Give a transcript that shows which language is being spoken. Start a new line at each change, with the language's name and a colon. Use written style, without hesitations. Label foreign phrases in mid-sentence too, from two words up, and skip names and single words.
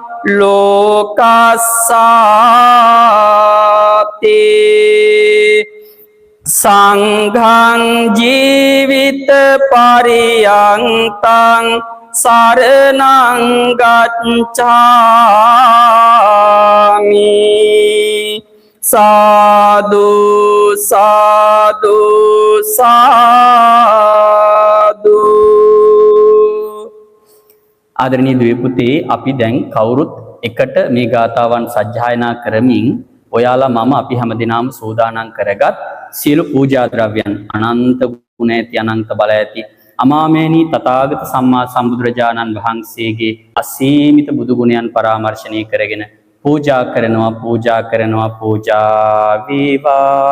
Pali: ලෝකස්සාති සංඝං ජීවිත පරියන්තං සරණං ගච්ඡාමි සාදු සාදු සාදු.
Sinhala: ආදරණීය දුවේ පුතේ, අපි දැන් කවුරුත් එකට මේ ගාථාවන් සජ්ජායනා කරමින් ඔයාලා මම අපි හැමදෙනාම සූදානම් කරගත් සියලු පූජා ද්‍රව්‍යයන් අනන්ත ගුණ ඇති අනන්ත බල ඇති අමාමේනී තථාගත සම්මා සම්බුදුරජාණන් වහන්සේගේ අසීමිත බුදු ගුණයන් පරාමර්ශණය කරගෙන පූජා කරනවා පූජා වේවා.